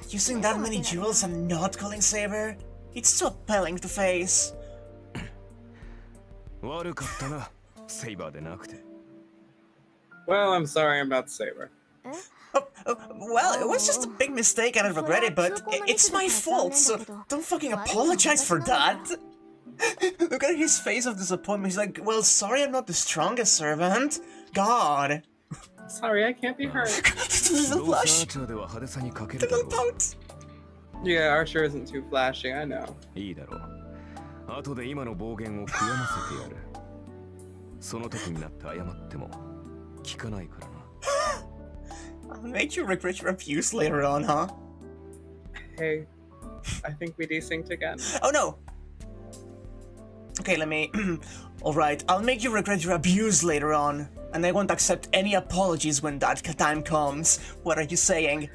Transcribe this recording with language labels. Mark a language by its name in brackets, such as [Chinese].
[English] Using that many jewels and not calling Saber? It's too appalling to face. [Japanese] 悪かったな、セイバーでなくて。 [English] Well, I'm sorry about Saber. Well, it was just a big mistake and I regret it, but it's my fault, so don't fucking apologize for that. Look at his face of disappointment. He's like, well, sorry I'm not the strongest servant. God. Sorry, I can't be hurt. The blush. The little pout. Yeah, Archer isn't too flashy, I know. [Japanese] いいだろう。後で今の暴言を悔やませてやる。その時になって謝っても聞かないからな。 [English] I'll make you regret your abuse later on, huh? Hey, I think we desynced again. Oh no! Okay, let me... Alright, I'll make you regret your abuse later on. And I won't accept any apologies when that time comes. What are you saying?